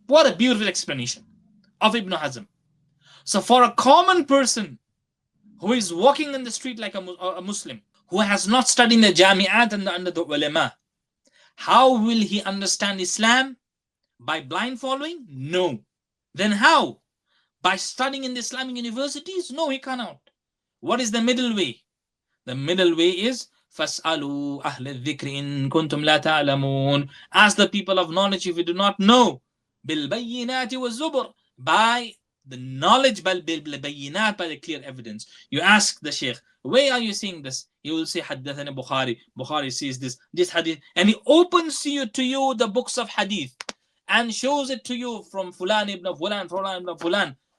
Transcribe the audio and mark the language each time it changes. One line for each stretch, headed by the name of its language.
English: What a beautiful explanation of Ibn Hazm. So for a common person who is walking in the street like a Muslim, who has not studied the jami'at and under the ulama, how will he understand Islam? By blind following? No. Then how? By studying in the Islamic universities? No, he cannot. What is the middle way? The middle way is
Arabic: فَاسْأَلُوا أَهْلَ الذِّكْرِ إِن كُنْتُمْ لَا تَعْلَمُونَ.
English: Ask the people of knowledge if you do not know.
Arabic: بِالْبَيِّنَاتِ وَالزُّبُرِ.
English: By the knowledge, by the clear evidence. You ask the Shaykh, where are you seeing this? He will say, Haddathana Bukhari. Bukhari says this hadith. And he opens to you the books of hadith and shows it to you from Fulan ibn Fulan, Fulan ibn Fulan.